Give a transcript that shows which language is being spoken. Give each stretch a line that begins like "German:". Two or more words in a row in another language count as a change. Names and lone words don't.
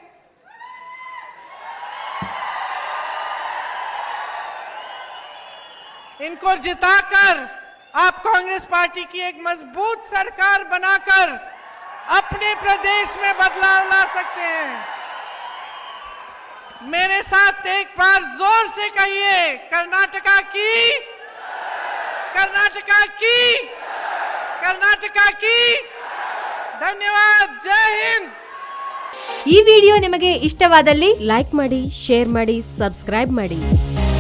Hindi: इनको जिताकर आप कांग्रेस पार्टी की एक मजबूत सरकार बनाकर अपने प्रदेश में बदलाव ला सकते हैं। मेरे साथ एक बार जोर से कहिए, कर्नाटका की, कर्नाटका की, कर्नाटका की। धन्यवाद। जय हिंद।
Kannada: ಈ ವಿಡಿಯೋ ನಿಮಗೆ ಇಷ್ಟವಾದಲ್ಲಿ ಲೈಕ್ ಮಾಡಿ, ಶೇರ್ ಮಾಡಿ, ಸಬ್ಸ್ಕ್ರೈಬ್ ಮಾಡಿ।